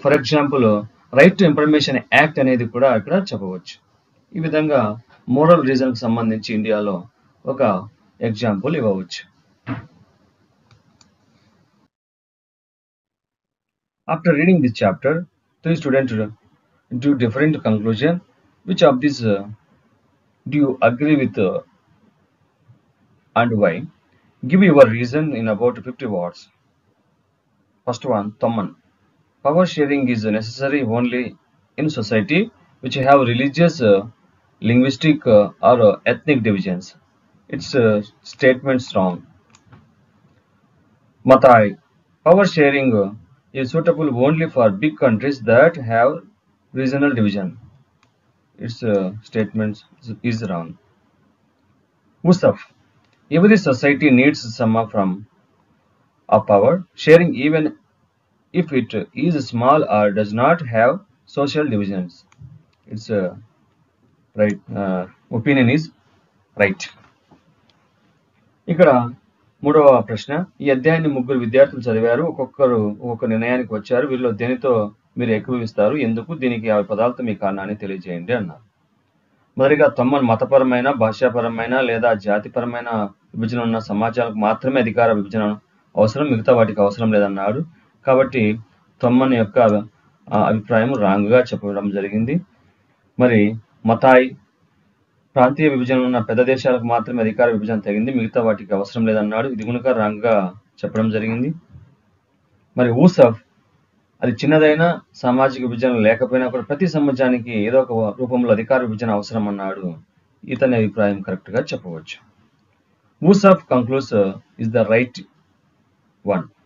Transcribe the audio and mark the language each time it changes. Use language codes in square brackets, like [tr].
[te] For example right to information act అనేది కూడా ఇక్కడ చెప్పవచ్చు. ఈ విధంగా మోరల్ రీజన్కి సంబంధించి ఇండియాలో ఒక ఎగ్జాంపుల్ ఇవ్వవచ్చు. [en] After reading this chapter, 3 students do different conclusion. Which of these do you agree with and why? Give your reason in about 50 words. First one, Tomman. Power sharing is necessary only in society which have religious, linguistic or ethnic divisions. Its statements wrong. Matai. Power sharing is suitable only for big countries that have regional division. Its statements is wrong. Usaf. Every society needs some from of power sharing, even if it is small or does not have social divisions. Its right opinion is right. [te] ఇక్కడ మూడవ ప్రశ్న, ఈ అధ్యాయాన్ని 3 విద్యార్థులు చదివారు. ఒక్కొక్క నిర్ణయానికి వచ్చారు. వీరిలో దేనితో మీరు ఏకీభవిస్తారు, ఎందుకు, దీనికి ఆ పదాలతో మీ కారణాన్ని తెలియజేయండి అన్నారు. మొదటిగా తొమ్మన్ మతపరమైన, భాషాపరమైన లేదా జాతిపరమైన విభజన ఉన్న సమాజాలకు మాత్రమే అధికార విభజన అవసరం, మిగతా వాటికి అవసరం లేదన్నాడు. కాబట్టి తొమ్మన్ యొక్క అభిప్రాయం రాంగ్గా చెప్పడం జరిగింది. మరి మతాయ్, ప్రాంతీయ విభజన ఉన్న పెద్ద దేశాలకు మాత్రమే అధికార విభజన తగింది, మిగతా వాటికి అవసరం లేదన్నాడు. ఇది కనుక రాంగ్గా చెప్పడం జరిగింది. మరి ఊసఫ్, అది చిన్నదైనా సామాజిక విభజన లేకపోయినా కూడా ప్రతి సమాజానికి ఏదో ఒక రూపంలో అధికార విభజన అవసరం అన్నాడు. ఇతని అభిప్రాయం కరెక్ట్గా చెప్పవచ్చు. [en] Yousuf concludes is the right one.